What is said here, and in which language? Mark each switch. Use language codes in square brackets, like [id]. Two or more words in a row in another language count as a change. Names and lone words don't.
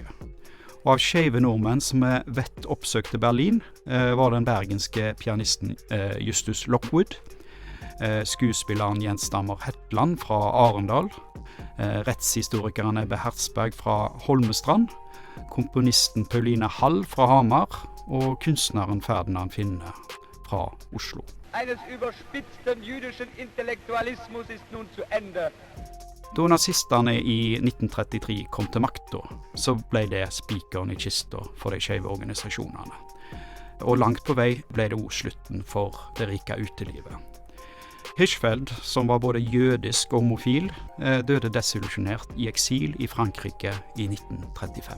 [no] Og av skeive nordmenn som vet oppsøkte Berlin, var den bergenske pianisten Justus Lockwood, skuespilleren Jens Stammer Hetland fra Arendal, rettshistorikeren Ebbe Hertzberg fra Holmestrand, komponisten Pauline Hall fra Hamar og kunstneren Ferdinand Finne fra Oslo. [de] Eines überspitzten jüdischen Intellektualismus ist nun zu Ende. [no] Da nazistene i 1933 kom til makta, så ble det spikeren i kista for de skeive organisasjonene. Og langt på vei ble det også slutten for det rike utelivet. Hirschfeld, som var både jødisk og homofil, døde desillusjonert i eksil i Frankrike i 1935.